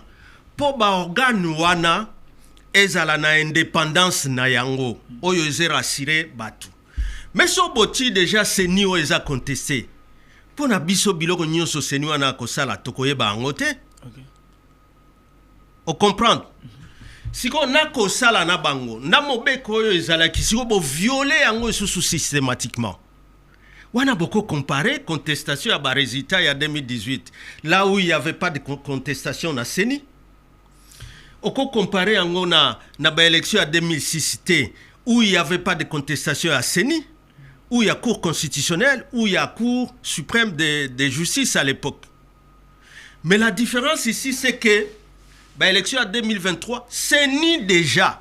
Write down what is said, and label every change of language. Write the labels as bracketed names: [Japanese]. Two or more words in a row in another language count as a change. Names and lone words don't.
[Lingala] Po ba organe wana ezala na indépendance na yango oyo ezera rassurer batu. Mais so boti déjà seni o eza contesté. Pour na biso biloko nyonso seni wana kosala tokoyeba yango te. O comprendre? [French] Si on a [Lingala] kosala na bango, na mobeko oyo ezalaki siko bo violer yango susu systématiquement. [French] On a beaucoup comparé contestation à ba résultat il y a 2018, là où il n'y avait pas de contestation na CENI. On peut comparer [Lingala] yango na ba [French] élection à 2006 où il n'y avait pas de contestation à CENI, où il y a cour constitutionnelle, où il y a cour suprême de justice à l'époque. Mais la différence ici c'est que bah, élection à 2023, c'est ni déjà.